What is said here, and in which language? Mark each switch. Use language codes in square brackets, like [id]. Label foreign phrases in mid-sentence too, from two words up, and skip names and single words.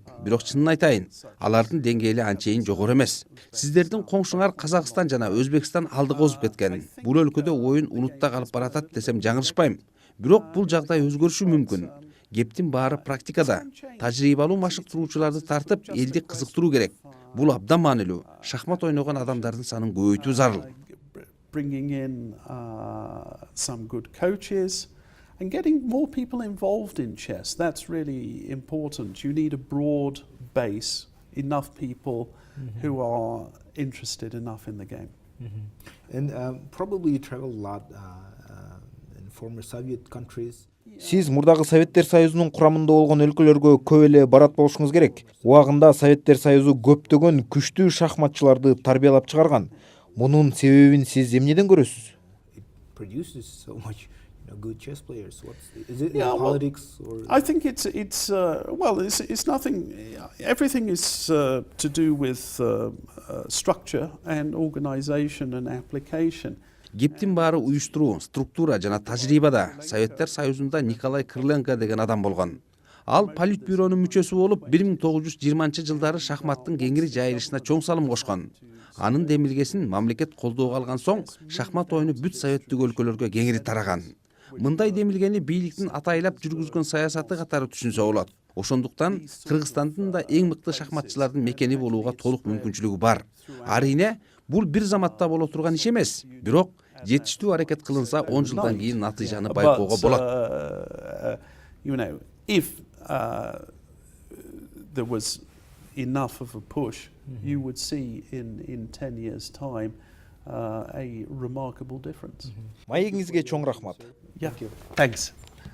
[ky] Бирок чынын айтайын, алардын деңгээли анчейин жогору эмес. Сиздердин коңшуңар Казакстан жана Өзбекстан алдыга озуп кеткен. Бул өлкөдө оюн унутта калып баратат десем жаңырышпайм. Бирок бул жагдай өзгөрүшү мүмкүн. Кептин баары практикада. Тажрыйбалуу машыктыруучуларды тартып, элди кызыктыруу керек. Бул абдан маанилүү. Шахмат ойногон адамдардын санын көбөйтүү зарыл. [en] Bringing in some good coaches and getting more people involved in chess. That's really important. You need a broad base, enough people who are interested enough in the game. And probably you travel a lot in former Soviet countries. [ky] Сиз мурдагы Советтер Союзунун курамында болгон өлкөлөргө көп эле барат болушуңуз керек. Убагында Советтер Союзу көптөгөн күчтүү шахматчыларды тарбиялап чыгарган. Мунун себебин сиз эмнеден көрөсүз? [en] It produces so much, good chess players. Is it Yeah, well, politics or? I think it's nothing. Everything is to do with structure and organization and application. [ky] Кептин баары уюштуруу, структура жана тажрыйбада. Советтер Союзунда Николай Крыленко деген адам болгон. Ал политбюронун мүчөсү болуп, 1920-жылдары шахматтын кеңири жайылышына чоң салым кошкон. Анын демилгесин мамлекет колдоого алган соң, шахмат оюну бүт советтик өлкөлөргө кеңири тараган. Мындай демилгени бийликтин атайлап жүргүзгөн саясаты катары түшүнсө болот. Ошондуктан Кыргызстандын да эң мыкты шахматчылардын мекени болууга толук мүмкүнчүлүгү бар. Арине, бул бир заматта боло турган иш эмес. Бирок жетиштүү аракет кылынса 10 жылдан кийин натыйжаны байкоого болот. [en] If there was enough of a push, you would see in 10 years' time a remarkable difference. [ky] Маегиңизге чоң рахмат. [en] Yeah, thanks.